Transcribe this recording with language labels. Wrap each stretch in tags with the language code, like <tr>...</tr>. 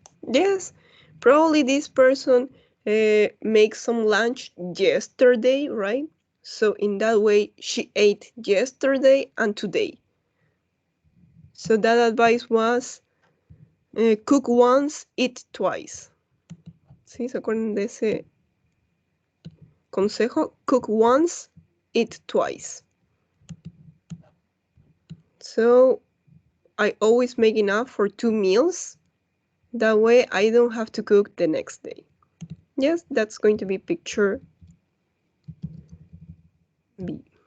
<en>Yes, probably this person makes some lunch yesterday, right? So in that way, she ate yesterday and today. So that advice was cook once, eat twice.</en> <es>¿Sí? ¿Se acuerdan de ese consejo?</es> <en>Cook once, eat twice. So I always make enough for 2 meals. That way I don't have to cook the next day. Yes, that's going to be picture B.</en>